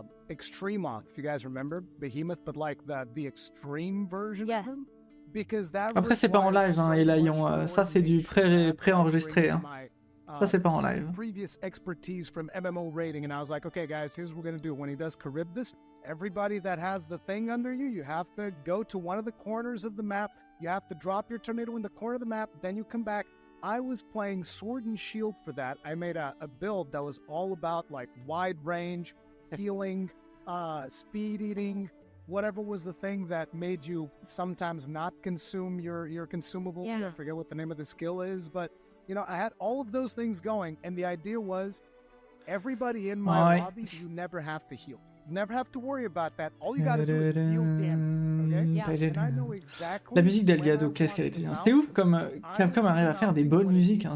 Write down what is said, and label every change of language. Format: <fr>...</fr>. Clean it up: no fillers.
<en>Extremoth, if you guys remember, Behemoth, but like the extreme version of him. Because that</en> <fr>Après, c'est pas en live, hein, Elayon. Ça, c'est du pré-enregistré. Hein. Ça, c'est pas en live.</fr> <en>Previous expertise from MMO rating, and I was like, okay, guys, here's what we're gonna do. When he does Charybdis, everybody that has the thing under you, you have to go to one of the corners of the map. You have to drop your tornado in the corner of the map. Then you come back. I was playing Sword and Shield for that. I made a build that was all about like wide range, healing, speed eating, whatever was the thing that made you sometimes not consume your consumables. Yeah. I forget what the name of the skill is, but you know, I had all of those things going, and the idea was everybody in my lobby, you never have to heal. You never have to worry about that. All you gotta do is deal damage. Okay? Yeah. And I know exactly</en> <fr>La musique d'Elgado, qu'est-ce qu'elle était bien. C'est ouf comme Capcom arrive à faire des bonnes musiques, hein.</fr>